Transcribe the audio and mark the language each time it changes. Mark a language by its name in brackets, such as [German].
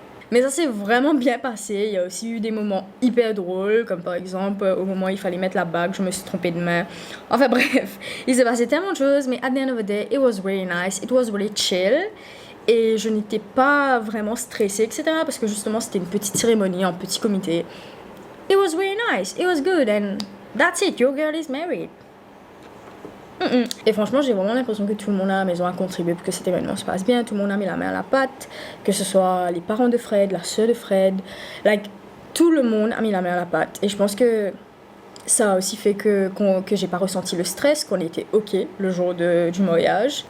[French] Mais ça s'est vraiment bien passé. Il y a aussi eu des moments hyper drôles, comme par exemple au moment où il fallait mettre la bague, je me suis trompée de main. Enfin bref, il s'est passé tellement de choses, mais [English] at the end of the day, it was really nice. It was really chill. [French] Et je n'étais pas vraiment stressée, etc. Parce que justement, c'était une petite cérémonie en petit comité. [English] It was really nice, it was good, and that's it, your girl is married. [French] Et franchement, j'ai vraiment l'impression que tout le monde à la maison a contribué pour que cet événement se passe bien. Tout le monde a mis la main à la pâte, que ce soit les parents de Fred, la soeur de Fred. Like, tout le monde a mis la main à la pâte. Et je pense que ça a aussi fait que j'ai pas ressenti le stress, qu'on était ok le jour du mariage.